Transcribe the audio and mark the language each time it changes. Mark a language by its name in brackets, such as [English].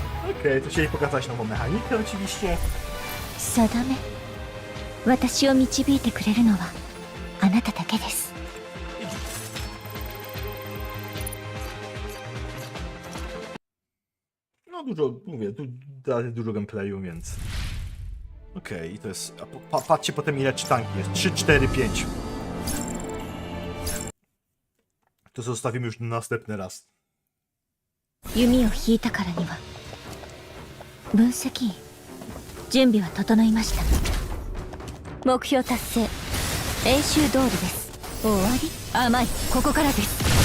[Polish] Okej, to chcieli pokazać nową mechanikę oczywiście. [Japanese] 定め。私を導いてくれるのはあなただけです。 [Polish] No dużo, mówię, tu dalej dużo gameplayu, więc... Okej, to jest... A patrzcie potem ile czytanki jest. 3, 4, 5. To zostawimy już na następny raz. [Japanese] 弓を引いたからには分析員、準備は整いました。目標達成。演習通りです。終わり。甘い。ここからです。